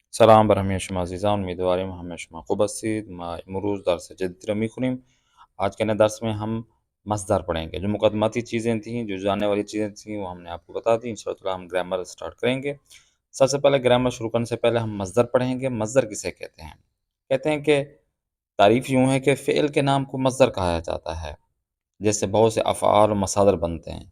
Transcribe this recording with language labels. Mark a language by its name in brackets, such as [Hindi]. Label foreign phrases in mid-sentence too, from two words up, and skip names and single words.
[Persian] سلام برهم شما عزیزان، امیدواریم همه شما خوب هستید. ما امروز درس جدید رو میخونیم. [Urdu] آج کے نئے درس میں ہم مصدر پڑھیں گے. جو مقدماتی چیزیں تھیں، جو جاننے والی چیزیں تھیں، وہ ہم نے آپ کو بتا دی. انشاءاللہ ہم گرامر سٹارٹ کریں گے. سب سے پہلے گرامر شروع کرنے سے پہلے ہم مصدر پڑھیں گے. مصدر کسے کہتے ہیں؟ کہتے ہیں کہ تعریف یوں ہے کہ فعل کے نام کو مصدر کہا جاتا ہے، جیسے بہت سے افعال و مصادر بنتے ہیں.